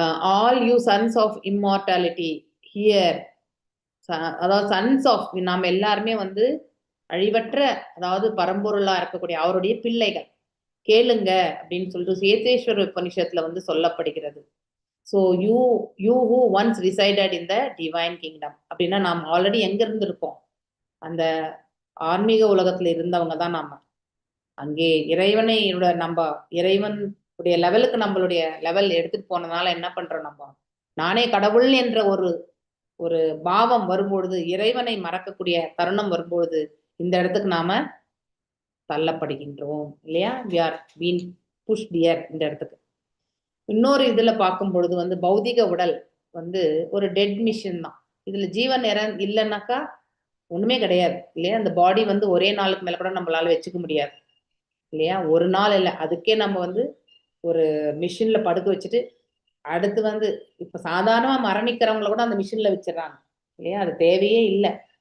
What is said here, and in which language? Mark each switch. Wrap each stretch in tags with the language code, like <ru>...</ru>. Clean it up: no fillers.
<en>All you sons of immortality here.</en> <ta>அதாவது</ta> <en>sons of</en> <ta>நாம் எல்லாருமே வந்து அழிவற்ற அதாவது பரம்பொருளா இருக்கக்கூடிய அவருடைய பிள்ளைகள் கேளுங்க அப்படின்னு சொல்லிட்டு சேதேஸ்வர உபனிஷத்துல வந்து சொல்லப்படுகிறது. So</ta> <en>you who once resided in the divine kingdom</en> <ta>அப்படின்னா நாம் ஆல்ரெடி எங்க இருந்திருக்கோம், அந்த ஆன்மீக உலகத்துல இருந்தவங்க தான் நாம. அங்கே நம்ம இறைவன் உடைய லெவலுக்கு நம்மளுடைய லெவல் எடுத்துட்டு போனதுனால என்ன பண்றோம், நம்ம நானே கடவுள் என்ற ஒரு ஒரு பாவம் வரும்பொழுது, இறைவனை மறக்கக்கூடிய தருணம் வரும்பொழுது இந்த இடத்துக்கு நாம தள்ளப்படுகின்றோம் இல்லையா?</ta> <en>we are being pushed here</en> <ta>இந்த இடத்துக்கு. இன்னொரு இதுல பார்க்கும் பொழுது வந்து பௌதிக உடல் வந்து ஒரு டெட் மிஷின் தான். இதுல ஜீவன் இல்லைன்னாக்கா ஒண்ணுமே கிடையாது இல்லையா? அந்த பாடி வந்து ஒரே நாளுக்கு மேல கூட நம்மளால வச்சுக்க முடியாது இல்லையா? ஒரு நாள் இல்லை, அதுக்கே நம்ம வந்து ஒரு மிஷின்ல படுக்க வச்சுட்டு அடுத்து வந்து இப்ப சாதாரணமா மரணிக்கிறவங்கள கூட அந்த மிஷின்ல வச்சிடறாங்க இல்லையா? அது தேவையே இல்லை.</ta>